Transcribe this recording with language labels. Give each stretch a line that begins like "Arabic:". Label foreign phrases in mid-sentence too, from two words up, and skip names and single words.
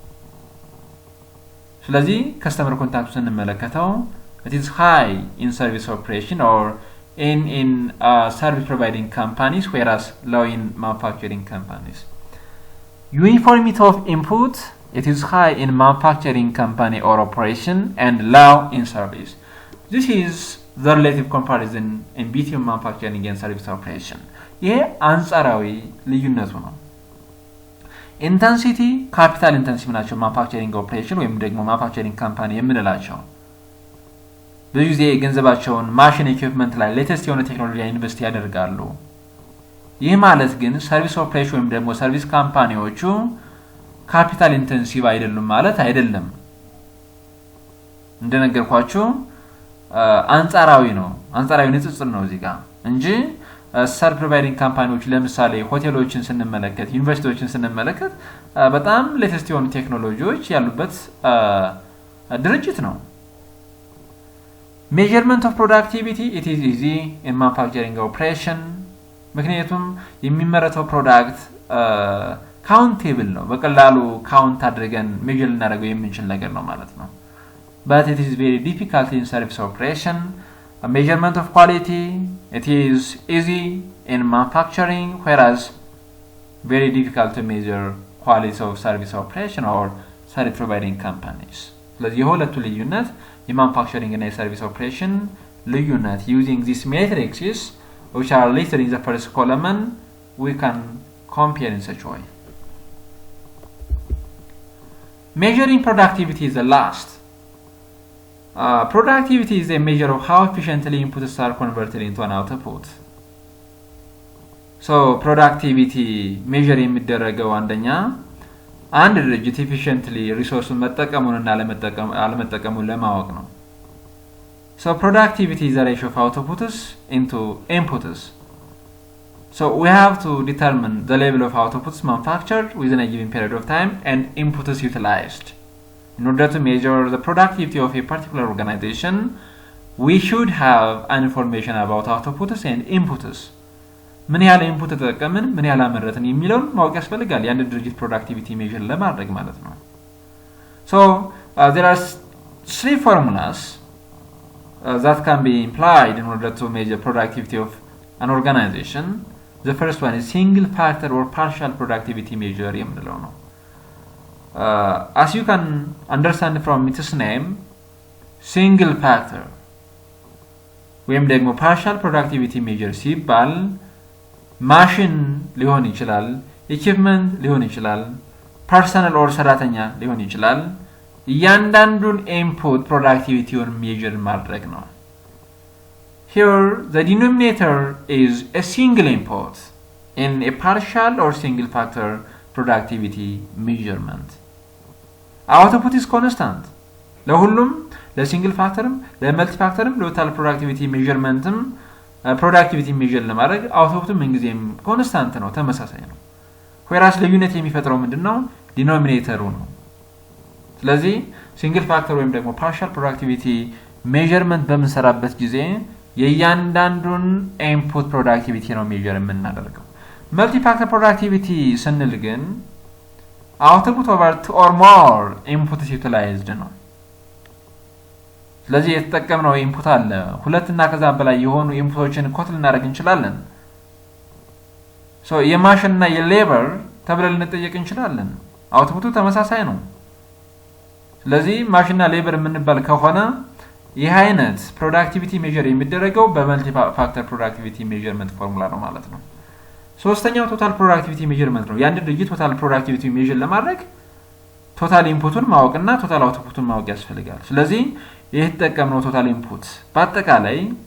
Amharic: ስለዚህ ከስተመር ኮንታክት ስንመለከተው
English: it is high in service operation or in service providing companies, whereas low in manufacturing companies. Uniformity of input, it is high in manufacturing company or operation and low in service. This is the relative comparison in between manufacturing and service operation.
Amharic: ይሄ አንጻራዊ ልዩነቱ ነው።
English: intensity capital intensive
Amharic: ናቸው
English: manufacturing operation
Amharic: ወይም ደግሞ
English: manufacturing company
Amharic: የምንላቸው ብዙ ጊዜ ገንዘባቸውን
English: machine equipment
Amharic: ላይ ሌተስት የሆነ ቴክኖሎጂ ኢንቨስት ያደርጋሉ። ይህ ማለት ግን
English: service operation
Amharic: ወይም ደግሞ ሰርቪስ ካምፓኒዎቹ
English: capital intensive
Amharic: አይደሉም ማለት አይደለም። እንደነገርኳችሁ አንጻራዊ ነው፣ አንጻራዊ ንጽጽር ነው እዚህ ጋር እንጂ
English: service providing companies
Amharic: ለምሳሌ ሆቴሎችን ስንመለከት ዩኒቨርሲቲዎችን ስንመለከት በጣም ሌተስት የሆኑ ቴክኖሎጂዎች ያሉበት ድርጅት ነው።
English: Measurement of productivity, it is easy in manufacturing operation.
Amharic: ምክንያቱም የሚመረተው ፕሮዳክት ካውንቴብል ነው፣ በቀላሉ ካውንት አድርገን ሜጀር ልናደርገው የምንችል ነገር ነው ማለት ነው።
English: But it is very difficult in service operation. A measurement of quality, it is easy in manufacturing, whereas very difficult to measure quality of service operation or service providing companies.
Amharic: ስለዚህ የሁለቱ ልዩነት የማኑፋክቸሪንግ እና የሰርቪስ ኦፕሬሽን ልዩነት
English: using these matrices which are listed in the first column we can compare in such way. Measuring productivity is the last. Productivity is a measure of how efficiently inputs are converted into an output. So productivity measure
Amharic: የሚደረገው አንደኛ አንድ ድርጅት
English: efficiently resource
Amharic: መጠቀሙንና አለመጠቀሙን ለማወቅ ነው።
English: So productivity is the ratio of outputs into inputs. So we have to determine the level of outputs manufactured within a given period of time and inputs utilized. In order to measure the productivity of a particular organization, we should have an information about outputs and inputs.
Amharic: ምን ያህል ኢንፑት ተጠቀምን ምን ያህል አመረትን የሚለውን ማወቅ ያስፈልጋል የአንድ ድርጅት ፕሮዳክቲቪቲ ሜዠር ለማድረግ ማለት ነው።
English: So there are three formulas that can be employed in order to measure productivity of an organization. The first one is single factor or partial productivity measure
Amharic: የምንለው ነው።
English: As you can understand from its name, single factor
Amharic: ወይም ደግሞ
English: partial productivity measure
Amharic: ሲባል ማሽን ሊሆን ይችላል ኢኩዊፕመንት ሊሆን ይችላል ፐርሰናል ኦር ሰራተኛ ሊሆን ይችላል እያንዳንዱን ኢንፑት ፕሮዳክቲቪቲውን ሜዠር ማድረግ ነው።
English: Here the denominator is a single input in a partial or single factor productivity measurement. Output is constant.
Amharic: ለሁሉም ለሲንግል ፋክተርም ለመልቲ ፋክተርም ለቶታል ፕሮዳክቲቪቲ ሜዠርመንትም ፕሮዳክቲቪቲ ሜዠር ለማድረግ አውትፑትም እንግዲህም ኮንስታንት ነው ተመሳሳይ ነው። whereas ልዩነት የሚፈጥረው ምንድነው ዲኖሚኔተሩ ነው። ስለዚህ ሲንግል ፋክተር ወይም ደግሞ ፓርሻል ፕሮዳክቲቪቲ ሜዠርመንት በመሰራበት ጊዜ የእያንዳንዱን ኢንፑት ፕሮዳክቲቪቲ ነው ሜዠር የምናደርገው። መልቲ ፋክተር ፕሮዳክቲቪቲ ስንል ግን
English: output over 2 or more inputs utilized
Amharic: ነው። ስለዚህ የተጠቀምነው ኢንፑት አለ ሁለት እና ከዛ በላይ የሆኑ ኢንፑቶችን ኮት ልናደርግ እንችላለን። የማሽን እና የሌበር ተብለን ልንጠየቅ እንችላለን። አውትፑቱ ተመሳሳይ ነው። ስለዚህ ማሽን እና ሌበር የምንባል ከሆነ ይህ አይነት ፕሮዳክቲቪቲ ሜዠር የሚደረገው በመልቲ ፋክተር ፕሮዳክቲቪቲ ሜዠርመንት ፎርሙላ ነው ማለት ነው። ሶስተኛው
English: total productivity measurement
Amharic: ነው። የአንድ ድርጅት ቶታል ፕሮዳክቲቪቲ ሜዠር ለማድረግ ቶታል ኢንፑቱን ማወቅና ቶታል አውትፑቱን ማወቅ ያስፈልጋል። ስለዚህ ይህ ተጠቀምነው ቶታል ኢንፑት በአጠቃላይ